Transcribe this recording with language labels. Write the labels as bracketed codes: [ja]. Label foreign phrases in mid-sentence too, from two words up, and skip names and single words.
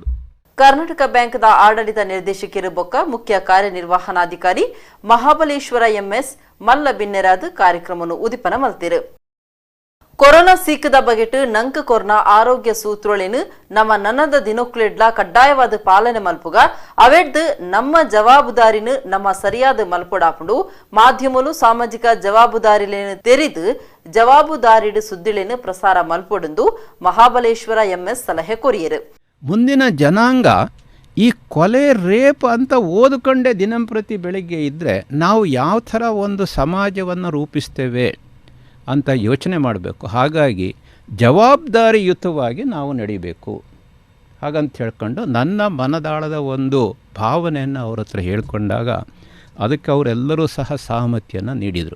[tcy] ಕರ್ನಾಟಕ ಬ್ಯಾಂಕ್ದ ಆಡಳಿತ ನಿರ್ದೇಶಕರು ಬೊಕ್ಕ ಮುಖ್ಯ ಕಾರ್ಯನಿರ್ವಹಣಾಧಿಕಾರಿ ಮಹಾಬಲೇಶ್ವರ ಎಂಎಸ್ ಮಲ್ಲ ಬಿನ್ನೆರಾದ ಕಾರ್ಯಕ್ರಮವನ್ನು ಉದಿಪನ ಮಲ್ತಿರು ಕೊರೋನಾ ಸೀಕದ ಬಗೆಟ್ಟು ನಂಕ ಕೊರ್ನ ಆರೋಗ್ಯ ಸೂತ್ರೊಳಿನು ನಮ್ಮ ನನ್ನದ ದಿನೊಕ್ಲೆಡ್ಲ ಕಡ್ಡಾಯವಾದ ಪಾಲನೆ ಮಲ್ಪುಗ ಅವೆಡ್ದು ನಮ್ಮ ಜವಾಬ್ದಾರಿನು ನಮ್ಮ ಸರಿಯಾದ ಮಲ್ಪೊಡಾಪುಂಡು ಮಾಧ್ಯಮಲು ಸಾಮಾಜಿಕ ಜವಾಬ್ದಾರಿಲೇನು ತೆರಿದು ಜವಾಬ್ದಾರಿಡು ಸುದ್ದಿಲೇನು ಪ್ರಸಾರ ಮಲ್ಪೊಡೆಂದು ಮಹಾಬಲೇಶ್ವರ ಎಂಎಸ್ ಸಲಹೆ ಕೊರಿಯರು [kn] ಮುಂದಿನ ಜನಾಂಗ ಈ ಕೊಲೆ ರೇಪ್ ಅಂತ ಓದಿಕೊಂಡೇ ದಿನಂಪ್ರತಿ ಬೆಳಿಗ್ಗೆ ಇದ್ದರೆ ನಾವು ಯಾವ ಥರ ಒಂದು ಸಮಾಜವನ್ನು ರೂಪಿಸ್ತೇವೆ ಅಂತ ಯೋಚನೆ ಮಾಡಬೇಕು. ಹಾಗಾಗಿ ಜವಾಬ್ದಾರಿಯುತವಾಗಿ ನಾವು ನಡಿಬೇಕು ಹಾಗಂತ ಹೇಳ್ಕೊಂಡು ನನ್ನ ಮನದಾಳದ ಒಂದು ಭಾವನೆಯನ್ನು ಅವ್ರ ಹತ್ರ ಹೇಳ್ಕೊಂಡಾಗ ಅದಕ್ಕೆ ಅವರೆಲ್ಲರೂ ಸಹ ಸಹಮತಿಯನ್ನು ನೀಡಿದರು.